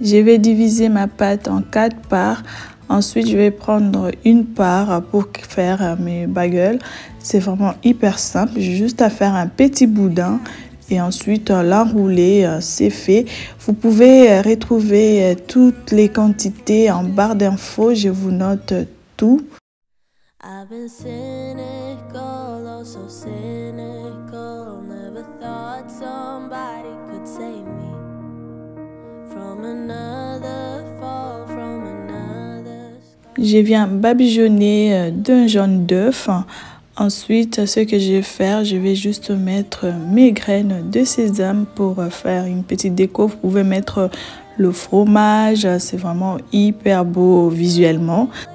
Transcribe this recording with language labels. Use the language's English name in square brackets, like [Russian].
[French] Je vais diviser ma pâte en 4 parts. Ensuite, je vais prendre une part pour faire mes bagels. C'est vraiment hyper simple. J'ai juste à faire un petit boudin. Et ensuite l'enrouler, c'est fait. Vous pouvez retrouver toutes les quantités en barre d'infos. Je vous note tout. [English] I've been cynical, oh so cynical. Never thought somebody could save me from another fall, from another sky. [French] Je viens badigeonner d'un jaune d'œuf. Ensuite, ce que je vais faire, je vais juste mettre mes graines de sésame pour faire une petite déco. Vous pouvez mettre le fromage, c'est vraiment hyper beau visuellement.